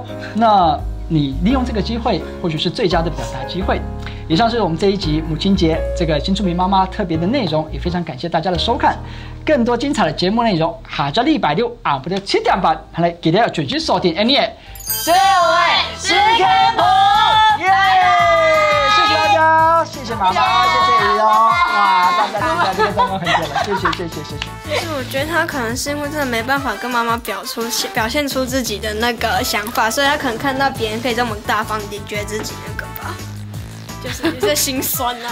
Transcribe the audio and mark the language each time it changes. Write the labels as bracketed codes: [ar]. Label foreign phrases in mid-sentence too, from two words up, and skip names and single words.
[zh] 那你利用這個機會，或許是最佳的表達機會。以上是我們這一集母親節這個新住民媽媽特別的內容，也非常感謝大家的收看。更多精彩的節目內容，下週禮拜六下午的7點半，嚟記得要準時鎖定 Annie 社會是看破。耶！謝謝大家。了，谢谢妈妈，谢谢你哦。哇，大家这个赞光很久了，谢谢。其实我觉得他可能是因为真的没办法跟妈妈表现出自己的那个想法，所以他可能看到别人可以这么大方，也觉得自己那个吧，就是有些心酸啊。